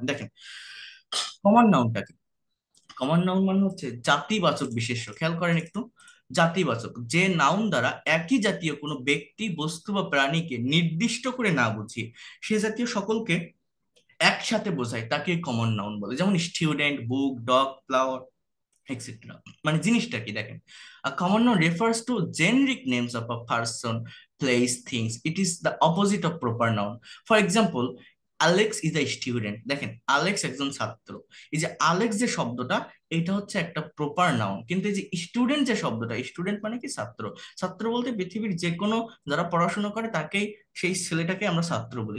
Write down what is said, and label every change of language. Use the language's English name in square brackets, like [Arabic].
[Bangla] দেখেন কমন নাউনটা কি। Common noun মানে হচ্ছে জাতিবাচক বিশেষ্য। খেয়াল করেন একটু, জাতিবাচক, যে নাউন দ্বারা একই জাতীয় কোনো ব্যক্তি, বস্তু বা প্রাণীকে নির্দিষ্ট করে না বুঝিয়ে সে জাতীয় সকলকে একসাথে বোঝায় তাকে কমন নাউন বলে। যেমন স্টুডেন্ট, বুক, ডগ, ফ্লাওয়ার, এক্সেট্রা। মানে জিনিসটা কি দেখেন, [English] a common noun refers to generic names of a person, place, things. It is the opposite of proper noun. For example, Alex is a student. [Bangla] দেখেন Alex একজন ছাত্র। এই যে আলেক্স যে শব্দটা, এটা হচ্ছে একটা প্রপার নাউন। কিন্তু এই যে স্টুডেন্ট যে শব্দটা, স্টুডেন্ট মানে কি ছাত্র। ছাত্র বলতে পৃথিবীর যে কোনো যারা পড়াশোনা করে তাকেই, সেই ছেলেটাকে আমরা ছাত্র বলি।